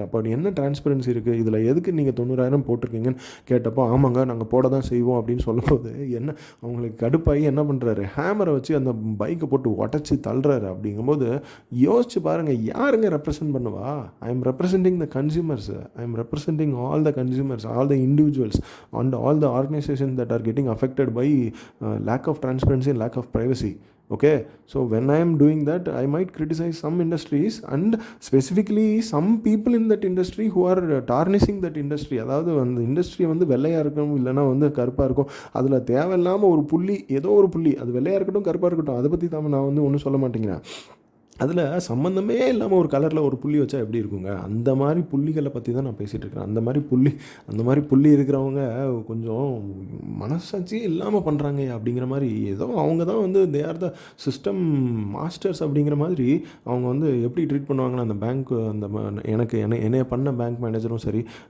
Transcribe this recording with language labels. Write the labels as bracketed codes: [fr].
[ta] அப்போ என்ன டிரான்ஸ்பரன்சி இருக்குது இதில், எதுக்கு நீங்கள் 90,000 போட்டிருக்கீங்கன்னு கேட்டப்போ, ஆமாங்க நாங்கள் போட தான் செய்வோம் அப்படின்னு சொல்லும்போது என்ன அவங்களுக்கு கடுப்பாகி என்ன பண்ணுறாரு, ஹேமரை வச்சு அந்த பைக்கை போட்டு உடச்சி தள்ளுறாரு. அப்படிங்கும்போது யோசிச்சு பாருங்கள், யாருங்க ரெப்ரசன்ட் பண்ணுவா? [en] I am representing the consumers, I am representing all the consumers, all the individuals and all the organisation that are getting affected by lack of transparency and lack of privacy. Okay, so when I am doing that, I might criticize some industries and specifically some people in that industry who are tarnishing that industry. [ta] அதாவது அந்த industry வந்து வெள்ளையாக இருக்கணும், இல்லைனா வந்து கருப்பாக இருக்கும், அதில் தேவையில்லாமல் ஒரு புள்ளி, ஏதோ ஒரு புள்ளி, அது வெள்ளையாக இருக்கட்டும் கருப்பாக இருக்கட்டும், அதை பற்றி தான் நான் வந்து ஒன்றும் சொல்ல மாட்டேங்கிறேன். அதில் சம்மந்தமே இல்லாமல் ஒரு கலரில் ஒரு புள்ளி வச்சா எப்படி இருக்குங்க? அந்த மாதிரி புள்ளிகளை பற்றி தான் நான் பேசிகிட்டு இருக்கிறேன். அந்த மாதிரி புள்ளி இருக்கிறவங்க கொஞ்சம் மனசாட்சியே இல்லாமல் பண்ணுறாங்க அப்படிங்கிற மாதிரி, ஏதோ அவங்க தான் வந்து [en] they are the system masters [ta] அப்படிங்கிற மாதிரி அவங்க வந்து எப்படி ட்ரீட் பண்ணுவாங்கன்னா, அந்த பேங்க், அந்த என்னைய பண்ண பேங்க் மேனேஜரும் சரி,